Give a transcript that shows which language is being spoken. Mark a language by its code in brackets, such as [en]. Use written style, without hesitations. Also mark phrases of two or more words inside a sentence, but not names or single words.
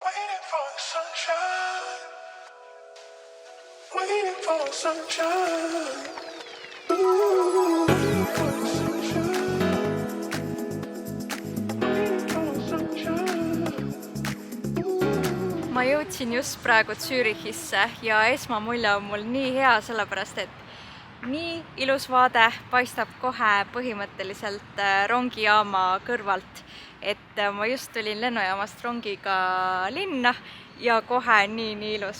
[en] Waiting for the sunshine. Waiting for the sunshine. Ooh, waiting for the sunshine. Waiting for the sunshine. [et] Ma jõudsin just praegu Zürichisse ja esmamulje on mul nii hea, sellepärast et nii ilus vaade paistab kohe põhimõtteliselt rongijaama kõrvalt, et ma just tulin lennujaamast rongiga linna ja kohe nii ilus.